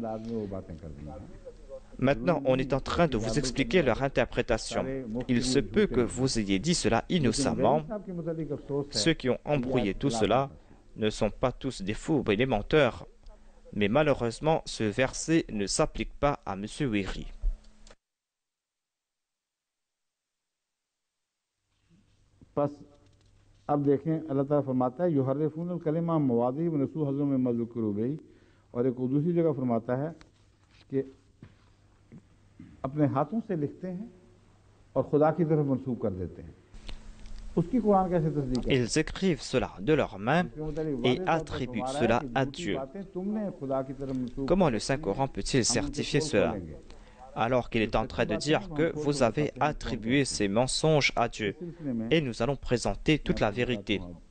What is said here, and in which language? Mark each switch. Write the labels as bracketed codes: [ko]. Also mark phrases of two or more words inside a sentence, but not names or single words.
[fr] Maintenant, on est en train de vous expliquer leur interprétation. Il se peut que vous ayez dit cela innocemment. Ceux qui ont embrouillé tout cela ne sont pas tous des fous et des menteurs. Mais malheureusement, ce verset ne s'applique pas à M. Wéry. [ur] بس اب دیکھیں اللہ تعالیٰ فرماتا ہے [ar] يحرفون الكلم مواضعه و نسوا حظا مما ذكروا به [ur] اور ایک دوسری جگہ فرماتا ہے کہ اپنے ہاتھوں سے لکھتے ہیں اور خدا کی طرف منسوب کر دیتے ہیں. اس کی قرآن کیسے تصدیق ہے? [fr] Ils écrivent cela de leurs mains et attribuent cela à Dieu. Comment le Saint-Coran peut-il certifier cela? Alors qu'il est en train de dire que vous avez attribué ces mensonges à Dieu et nous allons présenter toute la vérité.